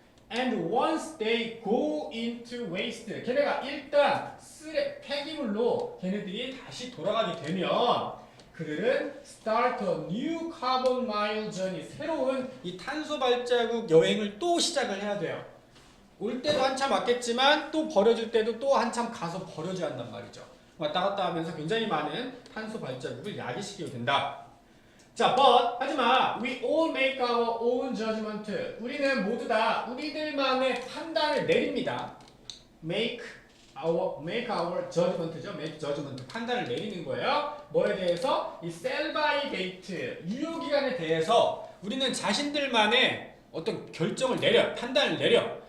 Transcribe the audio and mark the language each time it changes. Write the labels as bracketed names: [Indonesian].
[English] And once they go into waste, [Korean] 걔네가 일단 폐기물로 걔네들이 다시 돌아가게 되면 그들은 [English] start a new carbon mile journey, [Korean] 새로운 이 탄소 발자국 여행을 또 시작을 해야 돼요. 올 때도 한참 왔겠지만 또 버려질 때도 또 한참 가서 버려줘야 한단 말이죠. 왔다 갔다 하면서 굉장히 많은 탄소 발자국을 야기시키게 된다. 자, but 하지마. [English] We all make our own judgment. [Korean] 우리는 모두 다 우리들만의 판단을 내립니다. [English] make our judgment [Korean] 죠. make judgment. 판단을 내리는 거예요. 뭐에 대해서? 이 sell by date 유효기간에 대해서 우리는 자신들만의 어떤 결정을 내려, 판단을 내려.